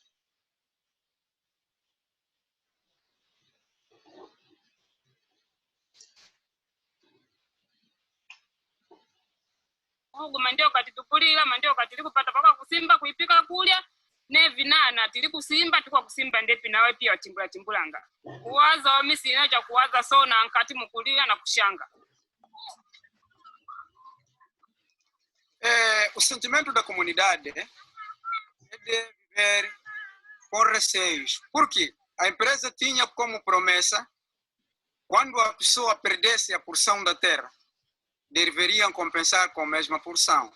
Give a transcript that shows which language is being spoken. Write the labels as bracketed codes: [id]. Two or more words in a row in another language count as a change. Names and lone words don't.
[nyu] Mandio kati tupulira mandio kati tili kupata paka kusimba kuipika kulya ne vinana tili kusimba tukwa kusimba ndepi nawe pia timbulanga kuwaza wamisi inaja kuwaza sona nkati mukulira na kushanga. [pt] O sentimento da comunidade é de viver com receios. Porque a empresa tinha como promessa, quando a pessoa perdesse a porção da terra, deveriam compensar com a mesma porção.